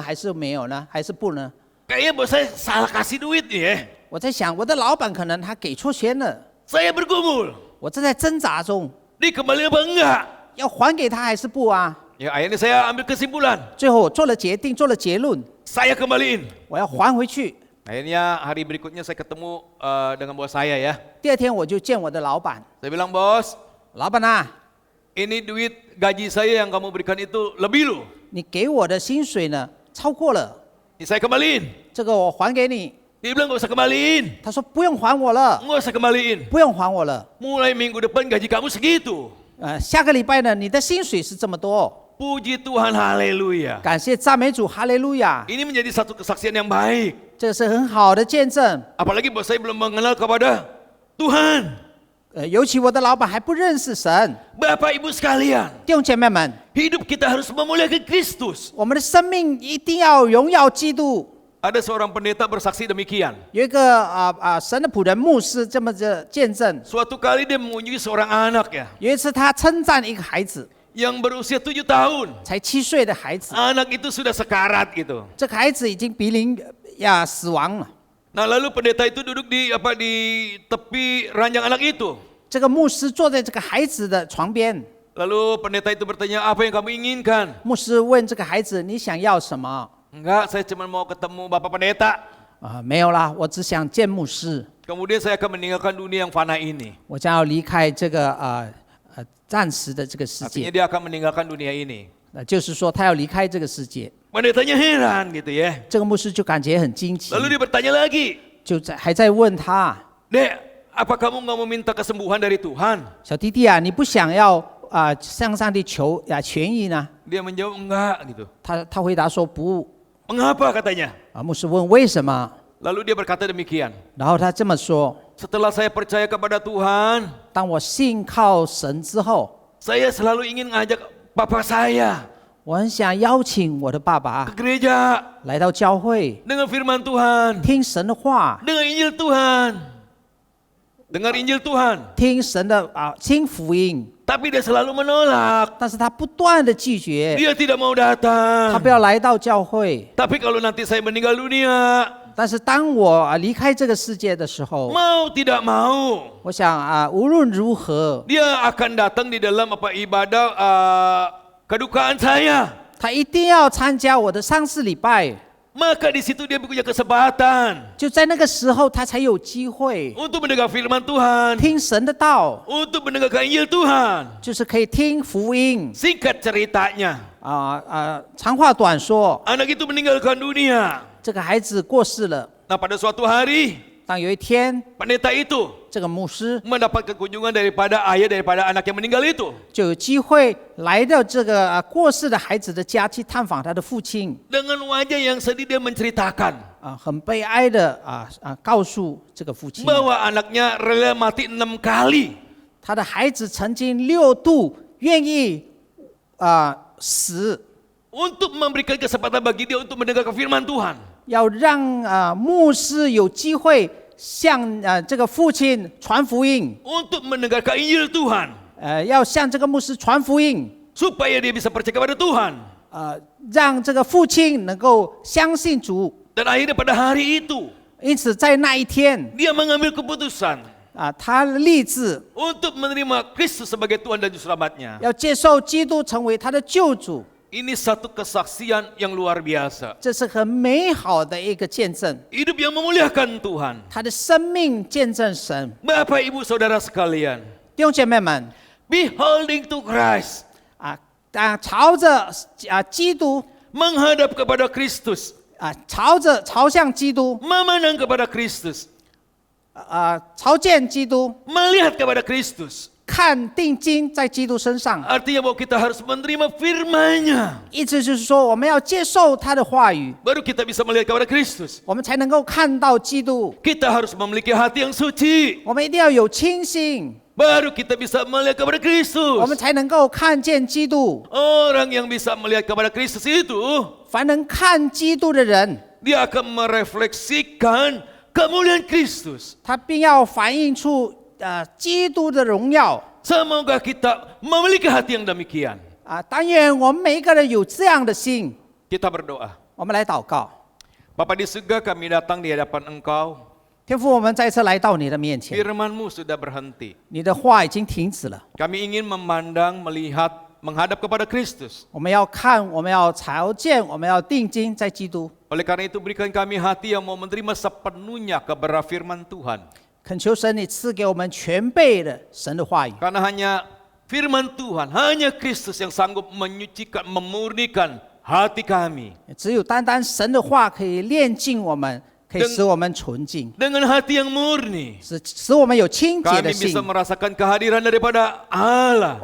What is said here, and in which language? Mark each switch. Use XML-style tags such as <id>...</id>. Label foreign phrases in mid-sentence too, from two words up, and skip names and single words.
<zh>还是没有呢？还是不呢？</zh> <id>Kayaknya bos saya salah kasih duit nih ya.</id> <zh>我在想，我的老板可能他给错钱了，</zh> <id>Saya bergumul.</id> <zh>我正在挣扎中，</zh> <id>Dikembalin apa enggak?</id> <zh>要还给他还是不啊？</zh> <id>Ya akhirnya saya ambil kesimpulan.</id> <zh>最后我做了决定，做了结论，</zh> <id>Saya kembaliin.</id> <zh>我要还回去。</zh> <id>Akhirnya hari berikutnya saya ketemu dengan bos saya ya.</id> <zh>第二天我就见我的老板，</zh> <id>Saya bilang, bos,</id> <zh>老板啊，</zh> <id>ini duit gaji saya yang kamu berikan itu lebih loh.</id> <zh>你给我的薪水呢超过了，</zh> <id>Ini saya kembaliin.</id> <zh>这个我还给你。</zh> <id>Dia bilang gak usah kembaliin.</id> <zh>他说不用还我了，</zh> <id>Nggak usah kembaliin.</id> <zh>不用还我了。</zh> <id>Mulai minggu depan gaji kamu segitu.</id> <zh>下个礼拜呢，你的薪水是这么多。</zh> <id>Puji Tuhan, haleluya.</id> <zh>感谢赞美主，哈利路亚！</zh> <id>Ini menjadi satu kesaksian yang baik.</id> <zh>这是很好的见证。</zh> <id>Apalagi bos saya belum mengenal kepada Tuhan.</id> <zh>尤其我的老板还不认识神。</zh> <id>Bapak Ibu sekalian,</id> <zh>弟兄姐妹们，</zh> <id>hidup kita harus memuliakan Kristus.</id> <zh>我们的生命一定要荣耀基督。</zh> <id>Ada seorang pendeta bersaksi demikian.</id> <zh>有一个神的仆人牧师这么的见证，</zh> <id>Suatu kali dia mengunjungi seorang anak ya,</id> <zh>有一次他称赞一个孩子，</zh> <id>yang berusia 7 tahun.</id> <zh>才7岁的孩子，</zh> <id>Anak itu sudah sekarat gitu.</id> <zh>这个孩子已经濒临死亡了。</zh> <id>Nah lalu pendeta itu duduk di tepi ranjang anak itu.</id> <zh>这个牧师坐在这个孩子的床边，</zh> <id>Lalu pendeta itu bertanya, apa yang kamu inginkan?</id> <zh>牧师问这个孩子：“你想要什么</zh> <id>Enggak, saya cuma mau ketemu Bapak Pendeta. ？”</id> <zh>没有啦，我只想见牧师，</zh> <id>Kemudian saya akan meninggalkan dunia yang fana ini.</id> <zh>我将要离开这个暂时的这个世</zh> <id>Artinya</id> <zh>界。</zh> <id>dia akan meninggalkan dunia ini.</id> <zh>就是说，他要离开这个世界。</zh> <id>Pendetanya heran gitu ya.</id> <zh>这个牧师就感觉很惊奇，</zh> <id>Lalu dia bertanya lagi,</id> <zh>还在问他</zh> <id>Dek, apa kamu nggak mau minta kesembuhan dari Tuhan?</id> <zh>小弟弟啊，你不想要向上帝求痊愈呢？</zh> <id>Dia menjawab enggak gitu.</id> <zh>他回答说不。</zh> <id>Mengapa katanya?</id> <zh>牧师问为什么，</zh> <id>Lalu dia berkata demikian.</id> <zh>然后他这么说：</zh> <id>Setelah saya percaya kepada Tuhan,</id> <zh>当我信靠神之后，</zh> <id>saya selalu ingin ngajak bapak saya</id> <zh>我很想邀请我的爸</zh> <id>ke</id> <zh>爸</zh> <id>gereja</id> <zh>来到教会，</zh> <id>dengan firman Tuhan,</id> <zh>听神的话，</zh> <id>dengan Injil Tuhan. Dengar Injil Tuhan.</id> <zh>听神的听福音。</zh> <id>Tapi dia selalu menolak.</id> <zh>但是他不断的拒绝，</zh> <id>Dia tidak mau</id> <zh>他</zh> <id>datang.</id> <zh>不要来到教会。</zh> <id>Tapi kalau nanti saya meninggal dunia,</id> <zh>但是当我离开这个世界的时候，</zh> <id>mau tidak mau,</id> <zh>我想无论如何，</zh> <id>dia akan datang di dalam ibadah kedukaan saya.</id> <zh>他一定要参加我的丧事礼拜。</zh> <id>Maka di situ dia punya kesempatan</id> <zh>就在那个时候，他才有机会</zh> <id>untuk mendengar firman Tuhan,</id> <zh>听神的道，</zh> <id>untuk mendengarkan Injil Tuhan.</id> <zh>就是可以听福音。</zh> <id>Singkat ceritanya,</id> <zh>长话短说，</zh> <id>anak itu meninggalkan dunia.</id> <zh>这个孩子过世了。</zh> <id>Nah pada suatu hari,</id> <zh>当有一天，</zh> <id>pendeta itu</id> <zh>这个牧师</zh> <id>mendapat kunjungan daripada ayah daripada anak yang meninggal itu.</id> <zh>就有机会来到这个过世的孩子的家去探访他的父亲。</zh> <id>Dengan wajah yang sedih dia menceritakan</id> <zh>很悲哀的告诉这个父亲，</zh> <id>bahwa anaknya rela mati 6 kali</id> <zh>他的孩子曾经6度愿意死，</zh> <id>untuk memberikan kesempatan bagi dia untuk mendengarkan firman Tuhan.</id> <zh>要让牧师有机会向这个父亲传福音，</zh> <id>Untuk mendengarkan Injil Tuhan.</id> <zh>要向这个牧师传福音，</zh> <id>Supaya dia bisa percaya kepada Tuhan.</id> <zh>让这个父亲能够相信主。</zh> <id>Dan akhirnya pada hari itu,</id> <zh>因此在那一天</zh> <id>dia mengambil keputusan</id> <zh>他立志</zh> <id>untuk menerima Kristus sebagai Tuhan dan Juru Selamatnya.</id> <zh>要接受基督成为他的救主。</zh> <id>Ini satu kesaksian yang luar biasa.</id> <zh>这是很美好的一个见证，</zh> <id>Hidup yang memuliakan Tuhan.</id> <zh>他的生命见证神。</zh> <id>Bapak Ibu Saudara sekalian,</id> <zh>弟兄姐妹们，</zh> <en>beholding to Christ,</en> <zh>朝着基督</zh> <id>menghadap kepada Kristus,</id> <zh>朝向基督</zh> <id>memandang kepada Kristus,</id> <zh>朝见基督，</zh> <id>melihat kepada Kristus.</id> <zh>看定睛在基督身上。</zh> <id>Artinya bahwa kita harus menerima firman-Nya.</id> <zh>意思就是说，我们要接受他的话语，</zh> <id>Baru kita bisa melihat kepada Kristus.</id> <zh>我们才能够看到基督。</zh> <id>Kita harus memiliki hati yang suci.</id> <zh>我们一定要有清心，</zh> <id>Baru kita bisa melihat kepada</id> <zh>我</zh> <id>Kristus.</id> <zh>们才能够看见基督。</zh> <id>Orang yang bisa melihat kepada Kristus itu,</id> <zh>凡能看基督的人，</zh> <id>dia akan merefleksikan kemuliaan Kristus.</id> <zh>他并要反映出基督的荣耀。</zh> <id>Semoga kita memiliki hati yang demikian.</id> <zh>但愿我们每一个人有这样的心。</zh> <id>Kita berdoa.</id> <zh>我们来祷告，</zh> <id>Bapa di surga, kami datang di hadapan Engkau.</id> <zh>天父，我们再次来到你的面前，</zh> <id>Firman-Mu sudah berhenti.</id> <zh>你的话已经停止了。</zh> <id>Kami ingin memandang, melihat, menghadap kepada Kristus.</id> <zh>我们要看，我们要朝见，我们要定睛在基督。</zh> <id>Oleh karena itu berikan kami hati yang mau menerima sepenuhnya kebenaran firman Tuhan.</id> <zh>恳求神，你赐给我们全备的神的话语，</zh> <id>Karena hanya firman Tuhan, hanya Kristus yang sanggup menyucikan, memurnikan hati kami.</id> <zh>只有单单神的话可以炼净我们，可以使我们纯净，</zh> <id>Dengan hati yang murni,</id> <zh>使我们有清洁的</zh> <id>kami</id> <zh>心</zh> <id>bisa。merasakan kehadiran daripada Allah.</id>